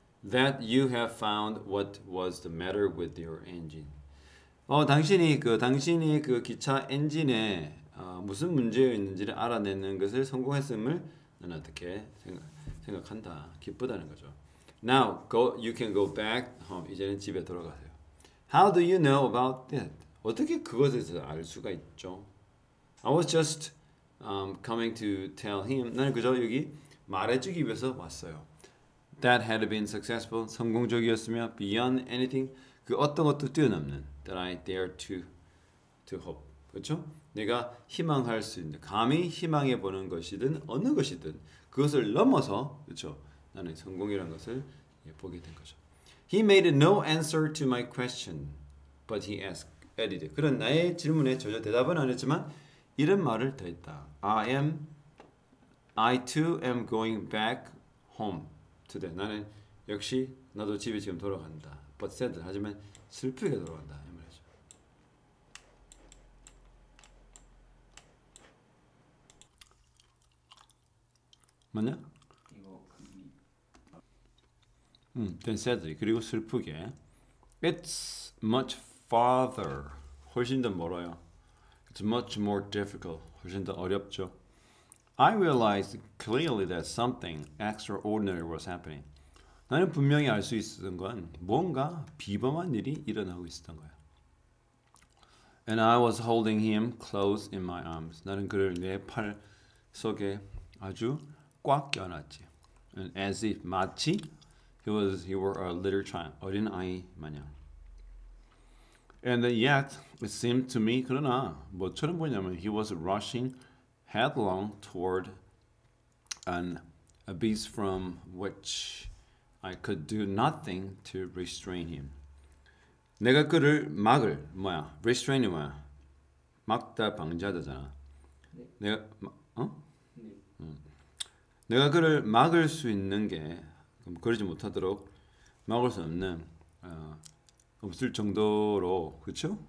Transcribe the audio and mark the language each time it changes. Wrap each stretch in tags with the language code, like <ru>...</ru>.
<en>That you have found what was the matter with your engine.</en> <ko>당신이 그 기차 엔진에 무슨 문제였는지를 알아내는 것을 성공했음을 나는 어떻게 생각한다. 기쁘다는 거죠.</ko> <en>Now you can go back home.</en> <ko>이제는 집에 돌아가세요.</ko> <en>How do you know about that?</en> <ko>어떻게 그것에 대해서 알 수가 있죠?</ko> <en>I was just coming to tell him.</en> <ko>나는 그저 여기 말해주기 위해서 왔어요.</ko> <en>That had been successful.</en> <ko>성공적이었으며</ko> <en>beyond anything.</en> <ko>그 어떤 것도 뛰어넘는.</ko> <en>That I dare to hope.</en> <ko>그렇죠? 내가 희망할 수 있는, 감히 희망해 보는 것이든 어느 것이든 그것을 넘어서, 그렇죠? 나는 성공이라는 것을 보게 된 거죠.</ko> <en>He made no answer to my question, but he added.</en> <ko>그런 나의 질문에 전혀 대답은 안 했지만 이런 말을 더했다.</ko> <en>I too am going back home today.</en> <ko>나는 역시 나도 집에 지금 돌아간다.</ko> <en>But sad.</en> <ko>하지만 슬프게 돌아간다. 이 말이죠. 맞냐?</ko> <en>then sadly.</en> <ko>그리고 슬프게.</ko> <en>It's much farther.</en> <ko>훨씬 더 멀어요.</ko> <en>It's much more difficult.</en> <ko>훨씬 더 어렵죠.</ko> <en>I realized clearly that something extraordinary was happening.</en> <ko>나는 분명히 알 수 있었던 건 뭔가 비범한 일이 일어나고 있었던 거야.</ko> <en>And I was holding him close in my arms.</en> <ko>나는 그를 내 팔 속에 아주 꽉 껴놨지.</ko> <en>And as if</en> <ko>마치</ko> <en>he were a little child.</en> <ko>어린 아이 마냥.</ko> <en>And yet it seemed to me</en> <ko>그러나 뭐처럼 보냐면</ko> <en>he was rushing headlong toward an abyss from which I could do nothing to restrain him.</en> <ko>내가 그를 막을 뭐야? restrain이 뭐야? 막다 방지하다잖아. 네. 내가 네. 내가 그를 막을 수 있는 게 그러지 못하도록 막을 수 없는 없을 정도로 그렇죠?</ko>